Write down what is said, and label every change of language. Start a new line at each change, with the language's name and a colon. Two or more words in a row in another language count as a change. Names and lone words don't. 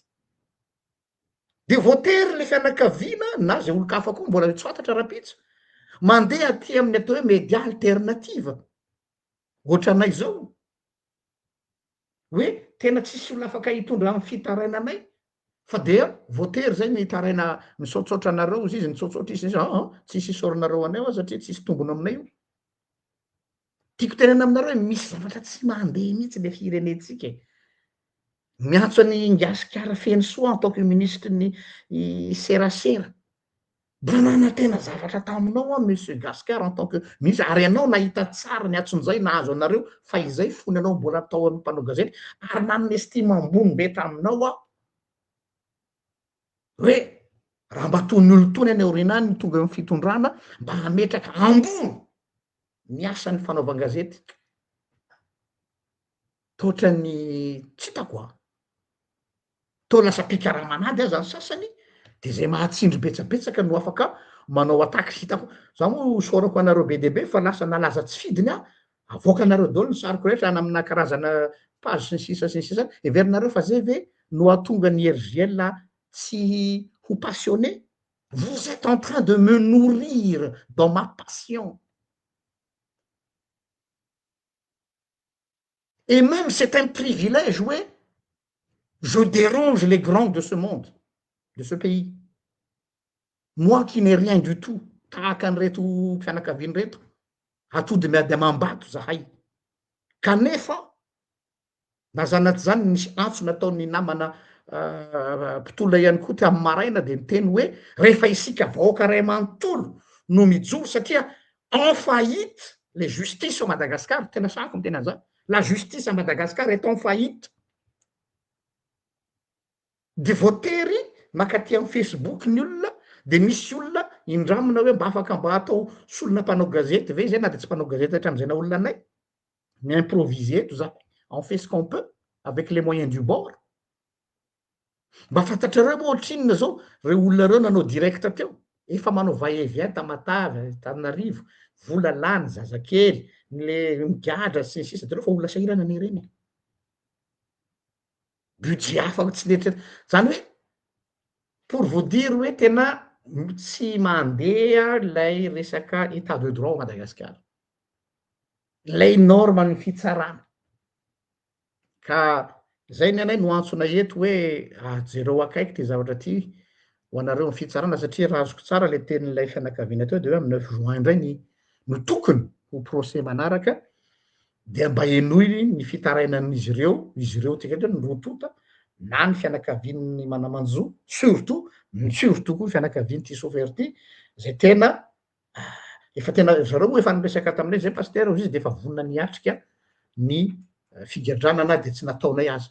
Malagasy: De voatery le fianakaviana na zay olo-kafa koa mbola tsy fantatra rapitso mandeha aty amin'ny atao hoe
French: média alternative
Malagasy: ohatranay zao hoe tena tsisy olona afaka hitondra amin'ny fitarainanay fa dia voatery zay ny taraina misaotsaotra anareo izy izy mitsaotsaotra izy tsisy isorinareo anay satria tsisy tombony aminay io. Tiako tenena aminareo hoe misy zavatra tsy mandeha mihitsy le firenentsika. Miantso any Ngasikara Fenisoa
French: en tant que
Malagasy: ministre ny serasera. Mba nanantena zavatra taminao monsieur Gasikara
French: en tant que ministre
Malagasy: ary ianao nahita tsara ny atson'izay nahazo anareo fa izay fony anao mbola atao amin'ny mpanao gazety ary nanome estime ambony be taminao hoe raha mba tony olo tony any aoriana any tonga amin'ny fitondrana mba hametraka ambony ny asan'ny fanaovan-gazety. Toatra ny tsy hitako to lasa pikaramanady aza ny sasany de zay mahatsindry betsabetsaka no afaka manao attaque sy hitako. Za moa sorako anareo be dia be fa lasa nalaza tsy fidiny avoaka anareo daholo ny sariko rehetra any amina karazana page sy ny sisa everinareo fa zay ve no ahatonga ny RGL tsy ho passionné,
French: vous êtes en train de me nourrir dans ma passion. Et même c'est un privilège, oui. Je dérange les grands de ce monde, de ce pays. Moi qui n'ai rien du tout,
Malagasy: tahaka an'ireto mpianakaviany reto, atody miady amam-bato zahay. Kanefa, na zanaty zany nisy antso nataony namana mpitolona ihany koa ty amin'ny maraina dia niteny hoe rehefa isika vahoaka ray manontolo no mijoro satria
French: en faillite les justices au Madagascar,
Malagasy: tena sako miteny an'izany.
French: La justice à Madagascar est en faillite.
Malagasy: Dia voatery makaty amin'ny Facebook ny olona, dia misy olona indramina hoe mba afaka mba atao solona mpanao gazety ve zay na dia tsy mpanao gazety hatramin'izay na olona anay. Mi-improviser eto za,
French: on fait ce qu'on peut avec les moyens du bord.
Malagasy: Mba fantatrareo moa ohatrinona zao reo olona reo nanao direct teo, efa manao va-et-vient Tamatave, Antananarivo, Volalany, Zazakely, le migadra sy ny sisa, de reo fa olona sahirana any reny. Budget hafa tsy letreritra. Zany hoe
French: pour vous dire
Malagasy: hoe tena tsy mandeha lay resaka
French: état de droit au Madagascar.
Malagasy: Lay norma ny fitsarana. Ka zay ny anay no antsona eto hoe jereo akaiky ty zavatra ty ho anareo ny fitsarana satria raha azoko tsara le tenin'ilay fianakaviana teo de hoe amin'ny 9 juin indray no tokony ho procès manaraka dia mba enoy ny fitarainan'izy ireo tika no rotota na ny fianakaviany manamanjo surtout koa fianakaviany ty chauffeur ty zay tena efa tena zareo moa efa niresaka taminay zay pasteur izy de efa vonona niatrika ny figadranana de tsy nataonay azy.